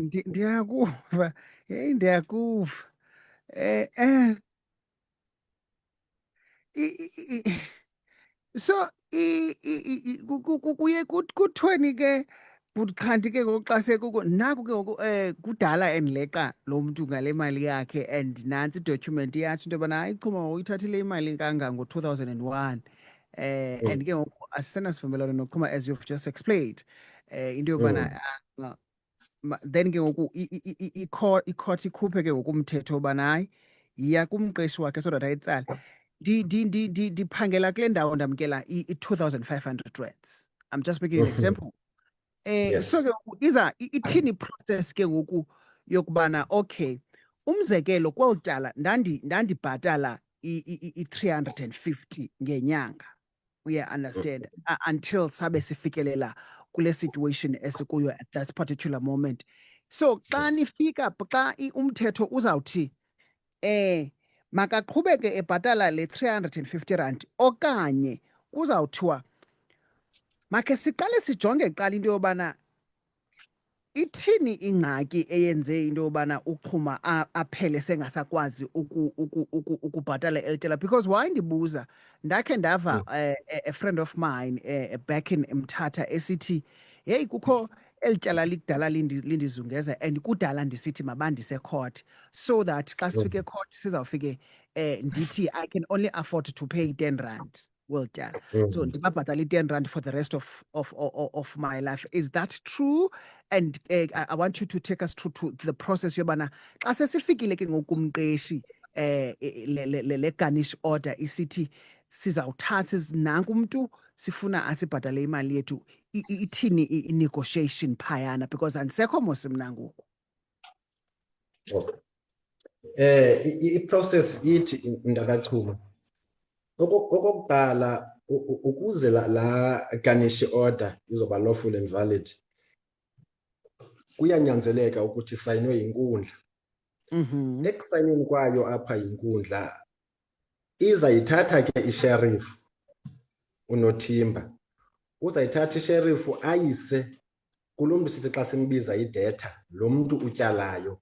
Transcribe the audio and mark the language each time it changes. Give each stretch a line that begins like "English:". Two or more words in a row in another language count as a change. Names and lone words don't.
Xhosa: Ndiyakuva, heyi ndiyakuva. So kuye kuthiweni ke kanti ke ngoku xa sekuko naku ke ngoku kudala endileqa lo mntu ngale mali yakhe and nantsi idocument yatsho into yobana hayi Chuma uyithathile imali kanga-2001 and ke ngoku asisenasivumelwano nochuma
English: as you've just explained
Xhosa: into yobana then ke ngoku i-court ikhuphe ke ngoku umthetho wobana hayi yiya kumqeshi wakhe
English: so that
Xhosa: ayitsale. Ndiphangela kule ndawo ndamkela i-2,500 rands.
English: I'm just making an example.
Xhosa: So ke iza ithini process ke ngoku yokubana okay umzekelo kweli tyala ndandibhatala i-350 ngenyanga, uya understand, until sabe sifikelela kule situation esikuyo
English: at that particular moment.
Xhosa: So xa nifika xa umthetho uzawuthi makaqhubeke ebhatala le 350 rand okanye kuzawuthiwa makhe siqale sijonge kuqala into yobana ithini ingxaki eyenze into yobana uChuma aphele sengasakwazi ukubhatala elitela.
English: Because why
Xhosa: ndibuza, ndakhe ndava
English: a friend of mine back in
Xhosa: Mthatha esithi hey kukho elityala likudala lindizungeza and kudala ndisithi mabandise court
English: so that
Xhosa: xa sifike court sizawufike ndithi
English: I can only afford to pay 10 rand
Xhosa: weltyala, so ndibabhatala i-10 rand
English: for the rest of my life. Is that true? And I want you to take us through to the process
Xhosa: yobana xa sesifikile ke ngokumqeshi le
English: garnish order
Xhosa: isithi sizawuthatha nanku umntu sifuna asibhatale imali yethu, ithini i-negotiation phayana because andisekho mos mna ngoku. I-process ithi mntakaChuma, okokuqala ukuze la
English: garnish order
Xhosa: izoba
English: lawful and valid
Xhosa: kuyanyanzeleka ukuthi sayinwe yinkundla. Ekusayineni kwayo apha yinkundla izayithatha ke isheriff uNothimba, uzayithatha isheriff ayise kulo mntu sithi xa simbiza idebtor, lo mntu utyalayo.